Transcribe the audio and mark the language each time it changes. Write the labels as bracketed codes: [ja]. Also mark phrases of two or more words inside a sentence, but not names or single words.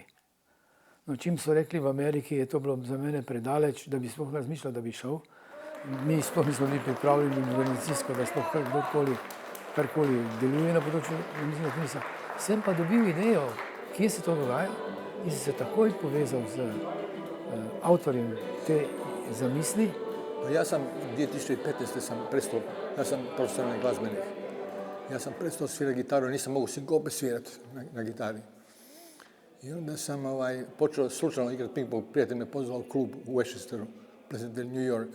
[sl] No, čim so rekli v Ameriki, je to bilo za mene predaleč, da bi sploh razmišljal, da bi šel. Mi sploh nismo bili pripravljeni organizacijsko, da sploh karkoli deluje na področju medicinskega tenisa. Sem pa dobil idejo, kje se to dogaja, in sem se takoj povezal z avtorjem te zamisli. [hr] Ja sam 2015. sam prestao, ja sam profesionalni glazbenik. Ja sam prestao svirati gitaru, nisam mogu sinkope svirati na gitari. I onda sam počeo slučajno igrati ping-pong, prijatelj me pozvao u klub u Westchesteru, Pleasantville, New York.